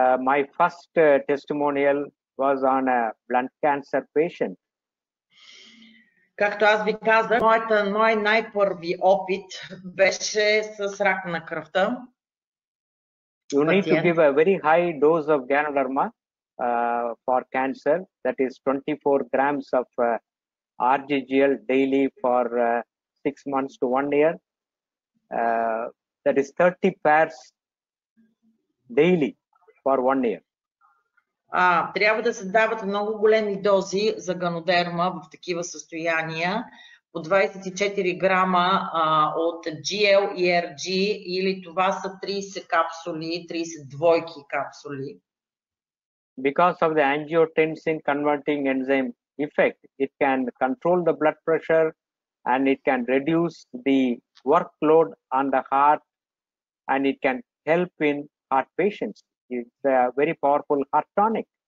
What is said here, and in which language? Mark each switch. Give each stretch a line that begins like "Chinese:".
English: My first testimonial was on a blunt cancer patient.
Bulgarian: Както аз ви казах, мой най-първи опит беше с рак на кръвта.
English: You need to give a very high dose of Ganoderma for cancer, that is 24 grams of RGGL daily for 6 months to 1 year. That is 30 pairs daily for 1 year.
Bulgarian: Трябва да се дават много големи дози за Ганодерма в такива състояния, по 24 грама от GL и RG, или това са 30 капсули, 30 двойки капсули.
English: Because of the angiotensin converting enzyme effect, it can control the blood pressure and it can reduce the workload on the heart, and it can help in heart patients. It's a very powerful heart tonic.